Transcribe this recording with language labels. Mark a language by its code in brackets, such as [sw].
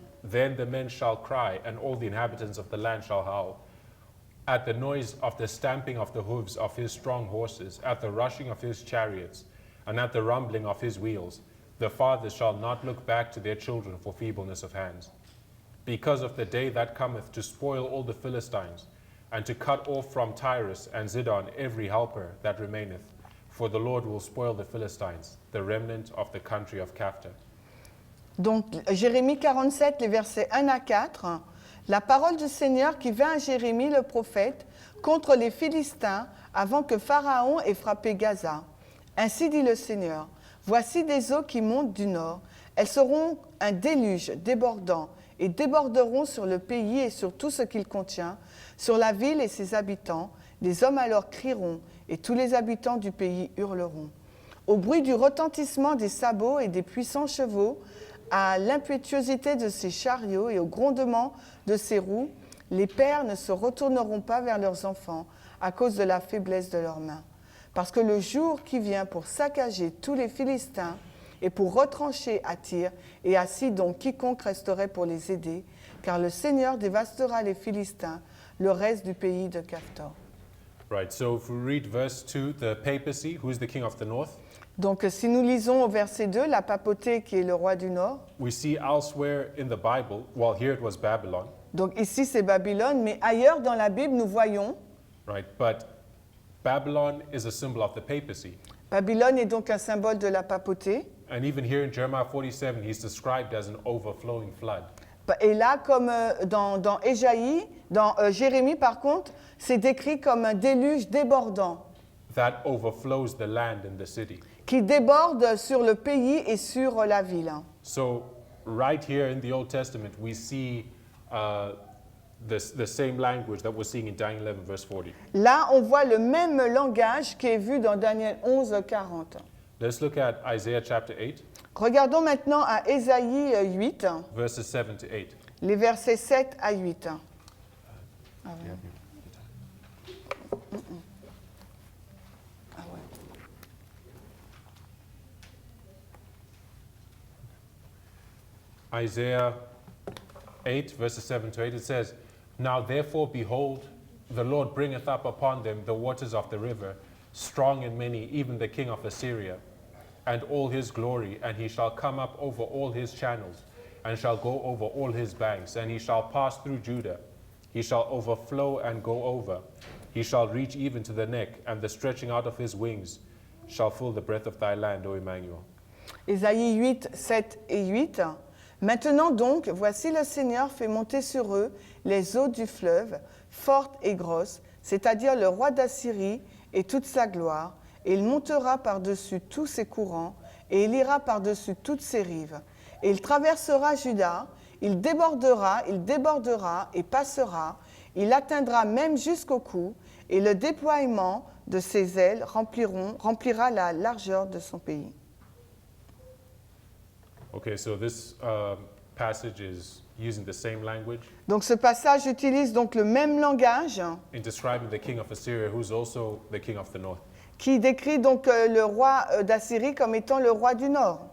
[en] Then the men shall cry, and all the inhabitants of the land shall howl, at the noise of the stamping of the hoofs of his strong horses, at the rushing of his chariots, and at the rumbling of his wheels. The fathers shall not look back to their children for feebleness of hands. Because of the day that cometh to spoil all the Philistines, and to cut off from Tyrus and Zidon every helper that remaineth. For the Lord will spoil the Philistines, the remnant of the country of Capta. [fr] Donc Jérémie 47, les versets 1 à 4. La parole du Seigneur qui vint à Jérémie le prophète contre les Philistins avant que Pharaon ait frappé Gaza. Ainsi dit le Seigneur, voici des eaux qui montent du nord. Elles seront un déluge débordant et déborderont sur le pays et sur tout ce qu'il contient, sur la ville et ses habitants. Les hommes alors crieront et tous les habitants du pays hurleront. Au bruit du retentissement des sabots et des puissants chevaux, à l'impétuosité de ses chariots et au grondement de ses roues, les pères ne se retourneront pas vers leurs enfants à cause de la faiblesse de leurs mains. Parce que le jour qui vient pour saccager tous les Philistins et pour retrancher à Tyr et à Sidon quiconque resterait pour les aider, car le Seigneur dévastera les Philistins, le reste du pays de Captor. [en] Right, so if we read verse 2, the papacy, who is the king of the north, [fr] Donc si nous lisons au verset 2, la papauté qui est le roi du Nord, [en] we see elsewhere in the Bible, well, here it was Babylon, [fr] donc ici c'est Babylone, mais ailleurs dans la Bible nous voyons, [en] right? But Babylon is a symbol of the papacy. [fr] Babylone est donc un symbole de la papauté. [en] And even here in Jeremiah 47, he's described as an overflowing flood. [fr] Et là, comme dans Ésaïe, dans Jérémie par contre, c'est décrit comme un déluge débordant [en] That overflows the land and the city. [fr] qui déborde sur le pays et sur la ville. [en] So right here in the Old Testament, we see the same language that we're seeing in Daniel 11, verse 40. [fr] Là, on voit le même langage qui est vu dans Daniel 11, 40. [en] Let's look at Isaiah chapter 8, [fr] Regardons maintenant à Ésaïe 8, [en] verses 7 to 8. [fr] les versets 7 à 8. Ah ouais. [en] Isaiah 8, verses 7 to 8, it says, Now therefore, behold, the Lord bringeth up upon them the waters of the river, strong and many, even the king of Assyria, and all his glory, and he shall come up over all his channels, and shall go over all his banks, and he shall pass through Judah. He shall overflow and go over. He shall reach even to the neck, and the stretching out of his wings shall fill the breadth of thy land, O Emmanuel. [fr] Ésaïe 8, 7 et 8. Maintenant donc, voici le Seigneur fait monter sur eux les eaux du fleuve, fortes et grosses, c'est-à-dire le roi d'Assyrie et toute sa gloire, et il montera par-dessus tous ses courants, et il ira par-dessus toutes ses rives. Et il traversera Juda, il débordera et passera, il atteindra même jusqu'au cou, et le déploiement de ses ailes remplira la largeur de son pays. [en] Okay, so this passage is using the same language [fr] Donc ce passage utilise donc le même langage [en] in describing the king of Assyria, who's also the king of the north. [fr] qui décrit donc le roi d'Assyrie comme étant le roi du Nord.